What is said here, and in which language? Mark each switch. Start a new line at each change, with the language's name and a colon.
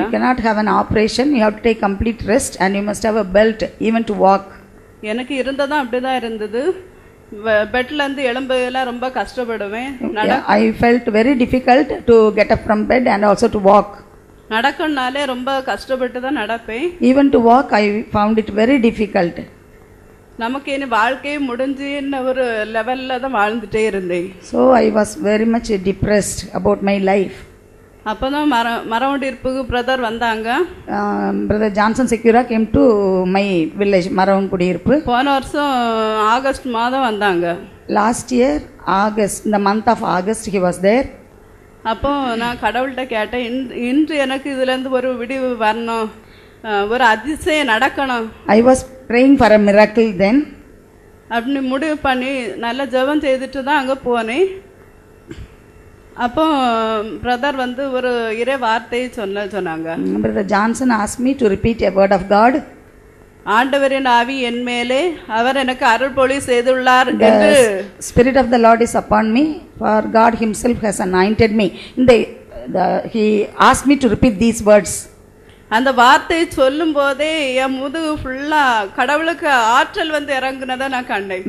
English: You cannot have an operation, you have to take complete rest and you must have a belt even to walk.
Tamil: எனக்கு இருந்ததும் அப்படி தான் இருந்தது. பெட்லேருந்து எலும்புலாம் ரொம்ப கஷ்டப்படுவேன்.
English: I felt very difficult to get up from bed and also to walk.
Tamil: நடக்கணும்னாலே ரொம்ப கஷ்டப்பட்டு தான் நடப்பேன்.
English: Even to walk, I found it very difficult.
Tamil: நமக்கு இனி வாழ்க்கையே முடிஞ்சுன்னு ஒரு லெவலில் தான் வாழ்ந்துட்டே இருந்தேன்.
English: So I was very much depressed about my life.
Tamil: அப்போ தான் மரவண்டிருப்புக்கு பிரதர் வந்தாங்க.
English: Brother Johnson Secura came to my village, Maravankudiyiruppu.
Tamil: போன வருஷம் ஆகஸ்ட் மாதம் வந்தாங்க.
English: Last year, August, in the month of August, he was there.
Tamil: அப்போ நான் கடவுள்கிட்ட கேட்டேன், இன்று எனக்கு இதுலேருந்து ஒரு விடிவு வரணும், ஒரு அதிசயம் நடக்கணும்.
English: I was praying for a miracle then.
Tamil: அப்படின்னு முடிவு பண்ணி நல்ல ஜெபம் செய்துட்டு தான் அங்கே போனேன். அப்போ பிரதர் வந்து ஒரு இறை வார்த்தையை சொன்னாங்க.
English: Brother Johnson asked me to repeat a word of God.
Tamil: ஆண்டவரின் ஆவி என் மேலே, அவர் எனக்கு அருள்பொழி செய்துள்ளார் என்று.
English: The Spirit of the Lord is upon me, for God Himself has anointed me. He asked me to repeat these words.
Tamil: அந்த வார்த்தையை சொல்லும் போதே என் முதுகு ஃபுல்லா கடவுளுக்கு ஆற்றல் வந்து இறங்குனதை நான் கண்டேன்.